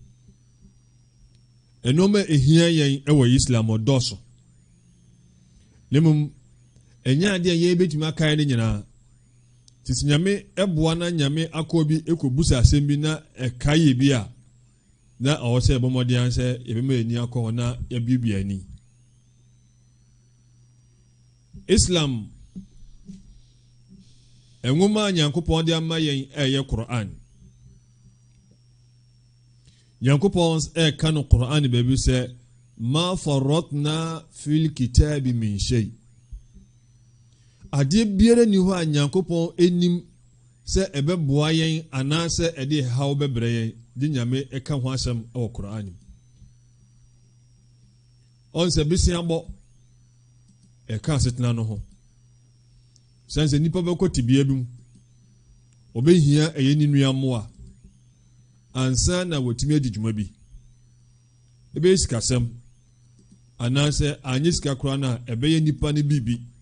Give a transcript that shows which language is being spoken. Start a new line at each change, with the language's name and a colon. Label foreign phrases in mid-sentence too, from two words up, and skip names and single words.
Akan: ɛnɔɔma ɛhia yɛn ɛwɔ Islam ɔdɔɔso ne mmom ɛnyɛ adeɛ yɛn bɛtumi akae no nyinaa titi nyame ɛboa na nyame akɔ bi ɛkɔbusa asɛm bi na ɛkae bi a na ɔwɔ sɛ ɛbɔmmɔden sɛ yɛbɛma ani akɔ hɔ na yɛbiebie ani Islam enwoma Nyankopɔn de ama yɛn ɛyɛ Quran Nyankopɔn ɛka no Quran baabi sɛ
Arabic: ما فرطنا في الكتاب من شيء
Akan: adeɛ biara ni hɔ a Nyankopɔn enim sɛ ɛbɛboa yɛn anaasɛ ɛde haw bɛbrɛ yɛn de nyame ɛka ho asɛm ɛwɔ Quran ɔnsɛ besiabɔ ɛka asetena no ho sɛnsɛ nipa bɛkɔ tibia bi mu ɔbɛhia ɛyɛ ne nua mmoa ansa na wɔtumi adi dwuma bi ɛbɛyɛ sikasɛm anaasɛ anyɛ sika koraa no a ɛbɛyɛ nipa no biribi